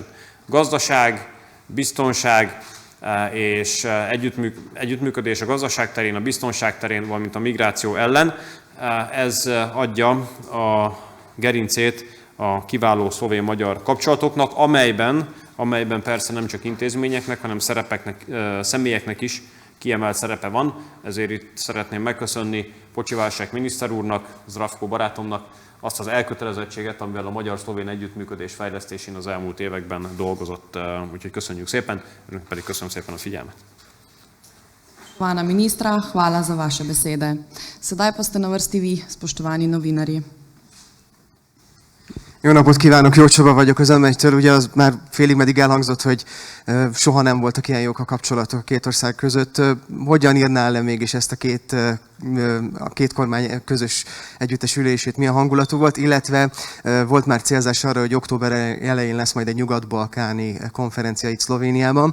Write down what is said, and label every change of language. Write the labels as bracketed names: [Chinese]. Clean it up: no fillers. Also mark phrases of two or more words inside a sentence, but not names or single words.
[Hungarian] Gazdaság, biztonság és együttműködés a gazdaság terén, a biztonság terén, valamint a migráció ellen, ez adja a gerincét a kiváló szlovén-magyar kapcsolatoknak, amelyben persze nem csak intézményeknek, hanem személyeknek is kiemelt szerepe van. Ezért itt szeretném megköszönni Pociválság miniszter úrnak, Zdravko barátomnak azt az elkötelezettséget, amivel a magyar-szlovén együttműködés fejlesztésén az elmúlt években dolgozott. Úgyhogy köszönjük szépen, önök pedig köszönöm szépen a figyelmet. [Slovenian] Hvala ministra, hvala za vaše besede. Sedaj pa ste na vrsti vi, spoštovani novinarji. [Hungarian] Jó napot kívánok, Jó Csaba vagyok az M1-től. Ugye az már félig meddig elhangzott, hogy soha nem voltak ilyen jók a kapcsolatok a 2 ország között. Hogyan írná le mégis ezt a két kormány közös együttesülését, milyen hangulatú volt, illetve volt már célzás arra, hogy október elején lesz majd egy nyugat-balkáni konferencia itt Szlovéniában.